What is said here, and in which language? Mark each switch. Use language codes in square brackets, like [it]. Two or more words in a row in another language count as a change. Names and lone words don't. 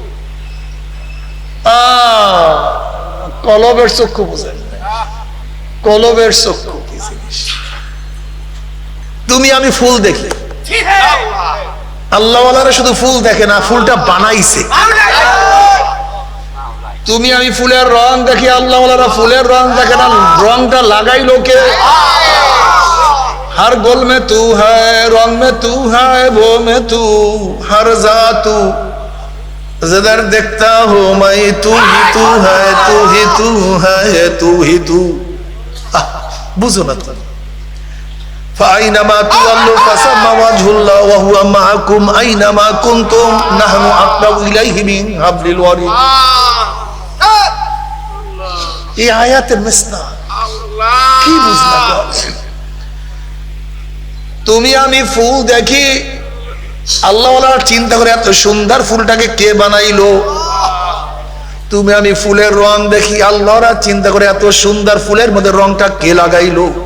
[bn] কলবের চক্ষু বুঝেন, কলবের চক্ষু কি জিনিস? তুমি আমি ফুল দেখি, আল্লাহওয়ালারা শুধু ফুল দেখে না, ফুলটা বানাইছে। তুমি আমি ফুলের রং দেখি, আল্লাহওয়ালারা ফুলের রং দেখে না, রংটা লাগাইলো কে? [hi] हर गुल में तू है, रंग में तू है, वो में तू, हर जा तू, जिधर देखता हो मैं तू ही तू है, तू ही तू है, तू ही तू। [bn] বুঝো না তুম। [ar] فأينما تولوا فثم وجه الله وهو معكم أينما كنتم نحن أقرب إليه من حبل الوريد। [bn] এই আয়াতের মিসনা কি বুঝলা? তুমি আমি ফুল দেখি, আল্লাহওয়ালা চিন্তা করে এত সুন্দর ফুলটাকে কে বানাইলো। তুমি আমি ফুলের রং দেখি, আল্লাহরা চিন্তা করে এত সুন্দর ফুলের মধ্যে রংটা কে লাগাইলো।